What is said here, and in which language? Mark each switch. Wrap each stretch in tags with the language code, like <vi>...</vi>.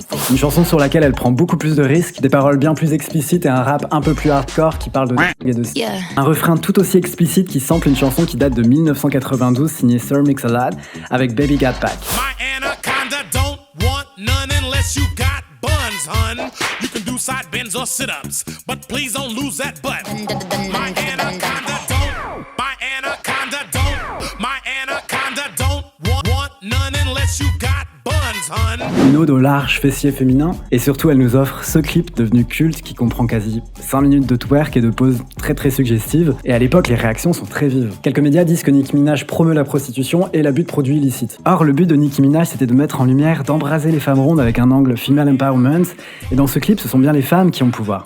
<fr>Une chanson sur laquelle elle prend beaucoup plus de risques, des paroles bien plus explicites et un rap un peu plus hardcore qui parle de et de un refrain tout aussi explicite qui sample une chanson qui date de 1992 signée Sir Mix-a-Lot avec Baby Got Back.</fr> <en>My anaconda don't want none unless you got buns, hun. You can do side bends or sit-ups, but please don't lose that butt. My anaconda don't want none unless you got buns, hun.</en> <fr>Une ode au large fessier féminin, et surtout elle nous offre ce clip devenu culte qui comprend quasi 5 minutes de twerk et de poses très suggestives, et à l'époque les réactions sont très vives. Quelques médias disent que Nicki Minaj promeut la prostitution et l'abus de produits illicites. Or le but de Nicki Minaj c'était de mettre en lumière, d'embraser les femmes rondes avec un angle female empowerment, et dans ce clip ce sont bien les femmes qui ont le pouvoir.</fr>